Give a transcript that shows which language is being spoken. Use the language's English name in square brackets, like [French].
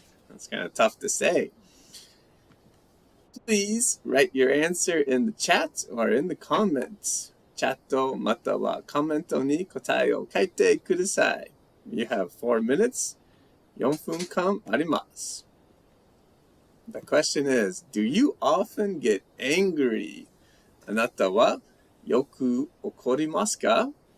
[English] That's kind of tough to say. Please write your answer in the chat or in the comments. [Japanese] チャットまたはコメントに答えを書いてください. [English] You have 4 minutes. [Japanese] 4分間あります. [English] The question is, do you often get angry? [Japanese] あなたはよく怒りますか?